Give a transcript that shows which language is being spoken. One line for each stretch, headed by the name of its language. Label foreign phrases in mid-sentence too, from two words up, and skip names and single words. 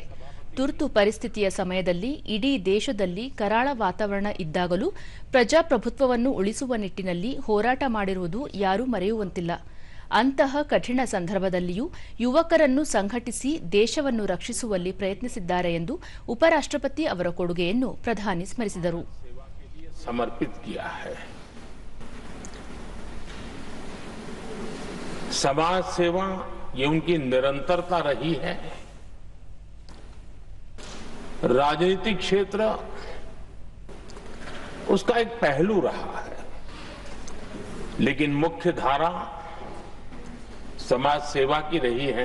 Kannada: ತುರ್ತು ಪರಿಸ್ಥಿತಿಯ ಸಮಯದಲ್ಲಿ ಇಡೀ ದೇಶದಲ್ಲಿ ಕರಾಳ ವಾತಾವರಣ ಇದ್ದಾಗಲೂ ಪ್ರಜಾಪ್ರಭುತ್ವವನ್ನು ಉಳಿಸುವ ನಿಟ್ಟಿನಲ್ಲಿ ಹೋರಾಟ ಮಾಡಿರುವುದು ಯಾರೂ ಮರೆಯುವಂತಿಲ್ಲ. ಅಂತಹ ಕಠಿಣ ಸಂದರ್ಭದಲ್ಲಿಯೂ ಯುವಕರನ್ನು ಸಂಘಟಿಸಿ ದೇಶವನ್ನು ರಕ್ಷಿಸುವಲ್ಲಿ ಪ್ರಯತ್ನಿಸಿದ್ದಾರೆ ಎಂದು ಉಪರಾಷ್ಟ್ರಪತಿ ಅವರ ಕೊಡುಗೆಯನ್ನು ಪ್ರಧಾನಿ ಸ್ಮರಿಸಿದರು.
Hindi: समाज सेवा ये उनकी निरंतरता रही है. राजनीतिक क्षेत्र उसका एक पहलू रहा है, लेकिन मुख्य धारा समाज सेवा की रही है.